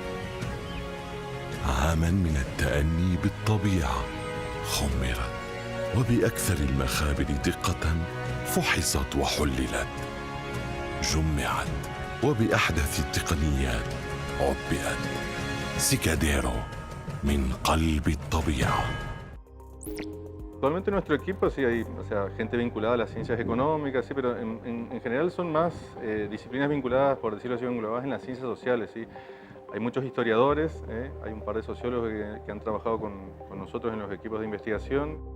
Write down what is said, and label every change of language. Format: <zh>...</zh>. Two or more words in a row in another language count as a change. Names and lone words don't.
<ar>عاماً من التأني بالطبيعة خمرت، وبأكثر المخابر دقة فحصت وحللت، جمعت وبأحدث التقنيات عبئت. سيكاديرو من قلب الطبيعة.</ar> <es>Actualmente en nuestro equipo sí hay, o sea, gente vinculada a las ciencias económicas, sí, pero en general son más disciplinas vinculadas, por decirlo así, vinculadas en las ciencias sociales, sí. Hay muchos historiadores, hay un par de sociólogos que han trabajado con nosotros en los equipos de investigación.</es>